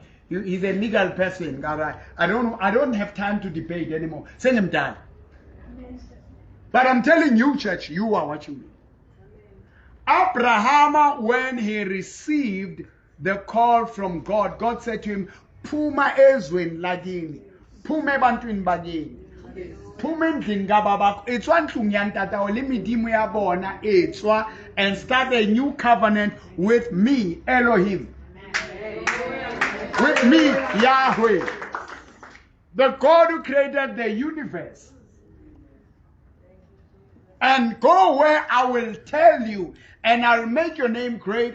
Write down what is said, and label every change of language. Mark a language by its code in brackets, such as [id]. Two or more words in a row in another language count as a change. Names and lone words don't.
[en] He's a legal person. I don't have time to debate anymore. Send him down. But I'm telling you, church, you are watching me. Abraham, when he received the call from God, God said to him, [zu] Phuma ezweni lakini, phuma ebantwini bakini, phuma endlini kababa, [st] etswa ntlong ya ntata le medimo ya bona etswa, [en] and start a new covenant with me, Elohim. With me, Yahweh, the God who created the universe. And go where I will tell you, and I'll make your name great.